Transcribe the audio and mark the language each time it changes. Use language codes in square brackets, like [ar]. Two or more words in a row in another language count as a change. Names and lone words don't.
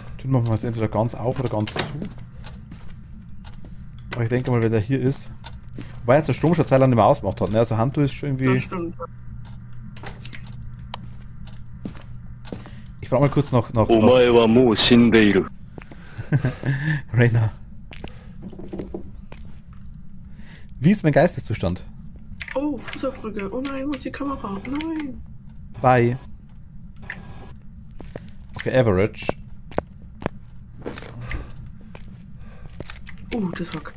[de] machen wir es entweder ganz auf oder ganz zu. Aber ich denke mal, wenn der hier ist. Wobei jetzt der Strom schon Zeit lang nicht mehr ausgemacht hat. Ne? Also Handtuch ist schon irgendwie. Das stimmt. Ich frage mal kurz nach [ja] お前はもう死んでいる。 [de] Rainer. Wie ist mein Geisteszustand? Oh, Fußabdrücke. Oh nein, wo ist die Kamera? Nein. [en] Bye. Okay, Average. [de] Das war...